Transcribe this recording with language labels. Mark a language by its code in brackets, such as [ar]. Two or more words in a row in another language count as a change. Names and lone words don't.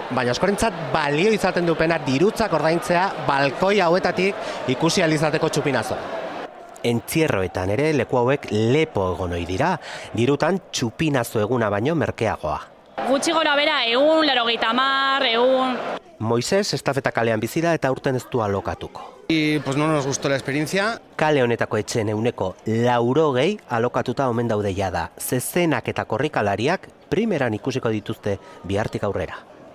[eu] Baina askorentzat balio izaten dupena dirutzak ordaintzea balkoi hauetatik ikusi ahal izateko txupinazo. Entzierroetan ere leku hauek lepo egon ohi dira, dirutan txupinazo eguna baino merkeagoa. Gutxi gora bera egun, 80, egun... Moises estafeta kalean bizi da eta urten ez du alokatuko. [es] Y pues no nos gustó la experiencia. [eu] Kale honetako etxeen ehuneko 80 alokatuta omen daude jada. Zezenak eta korrikalariak primeran ikusiko dituzte bihartik aurrera.